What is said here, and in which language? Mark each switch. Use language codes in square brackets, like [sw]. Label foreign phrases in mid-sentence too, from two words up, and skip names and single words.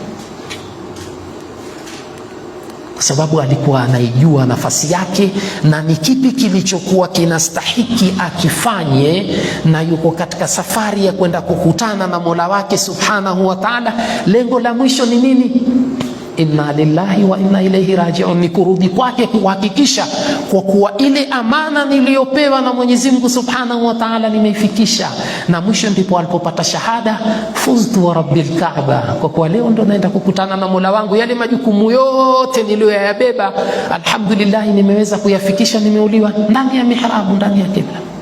[sw] Kwa sababu alikuwa anaijua nafasi yake na ni kipi kilichokuwa kinastahiki akifanye, na yuko katika safari ya kwenda kukutana na Mola wake [ar] سبحانه وتعالى. [sw] Lengo la mwisho ni nini? [ar] إنا لله وإنا إليه راجعون, [sw] ni kurudi kwake, kuhakikisha kwa kuwa ile amana niliyopewa na Mwenyezi Mungu [ar] سبحانه وتعالى [sw] nimeifikisha. Na mwisho ndipo alipopata shahada, [ar] فزت ورب الكعبة, [sw] kwa kuwa leo ndo naenda kukutana na Mola wangu, yale majukumu yote niliyoyabeba alhamdulillah nimeweza kuyafikisha, nimeuliwa ndani ya mihrabu, ndani ya kibla.